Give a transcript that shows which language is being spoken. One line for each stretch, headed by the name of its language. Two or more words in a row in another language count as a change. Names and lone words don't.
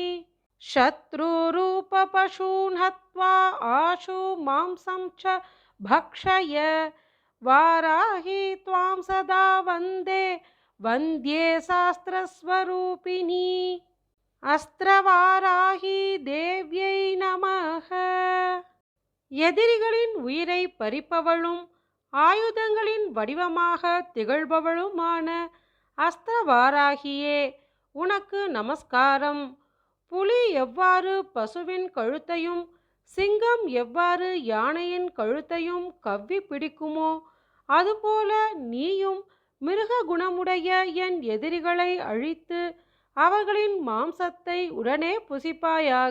Sanskrit: शत्रुरूपपशून् हत्वा आशु मांसं च भक्षय वाराही त्वां सदा वन्दे वन्द्ये शास्त्रस्वरूपिणी अस्त्रवाराही देव्यै नमः.
Tamil: எதிரிகளின் உயிரை பறிப்பவளும் ஆயுதங்களின் வடிவமாக திகழ்பவளுமான அஸ்திரவாராகியே உனக்கு நமஸ்காரம். புலி எவ்வாறு பசுவின் கழுத்தையும் சிங்கம் எவ்வாறு யானையின் கழுத்தையும் கவ்வி பிடிக்குமோ அதுபோல நீயும் மிருக குணமுடைய என் எதிரிகளை அழித்து அவர்களின் மாம்சத்தை உடனே புசிப்பாயாக.